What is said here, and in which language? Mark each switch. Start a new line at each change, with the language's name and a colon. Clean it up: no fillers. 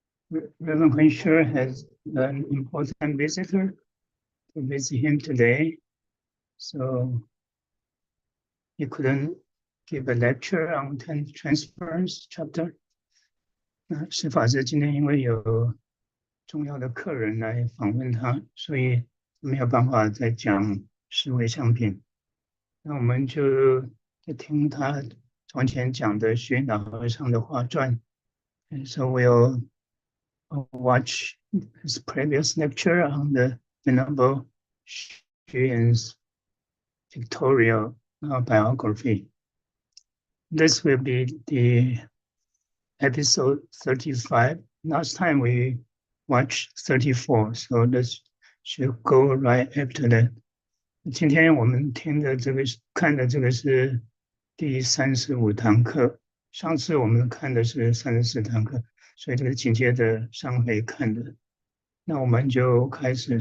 English: Reverend Heng Sure has an important visitor to visit him today, so he couldn't give a lecture on transference chapter.
Chinese: 释法师今天因为有重要的客人来访问他，所以没有办法再讲思维相品。那我们就在听他从前讲的虚云老和尚的画传。
English: So we'll watch his previous lecture on the Venerable Hsu Yun's Pictorial Biography. This will be the episode 35. Last time we watched 34, so this should go right after that.
Chinese: 今天我们看的这个是第35堂课，上次我们看的是34堂课。所以这个紧接着上回看的，那我们就开始。